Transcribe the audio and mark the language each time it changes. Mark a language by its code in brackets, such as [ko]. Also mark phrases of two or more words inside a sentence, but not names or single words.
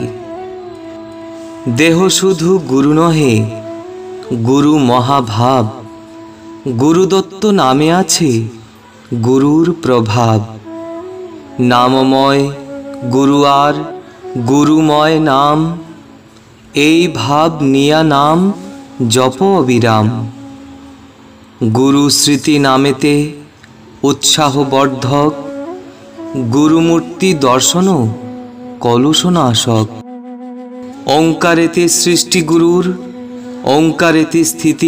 [bn] দেহ শুধু গুরু নহে গুরু মহাভাব। গুরুদত্ত নামে আছে গুরুর প্রভাব। নামময় গুরু আর গুরুময় নাম। এই ভাব নিয়া নাম জপ অবিরাম। গুরু স্মৃতি নামেতে উৎসাহ বর্ধক। গুরুমূর্তি দর্শন কলুষনাশক। ওঙ্কারেতে সৃষ্টি গুরুর ওঙ্কারেতে স্থিতি।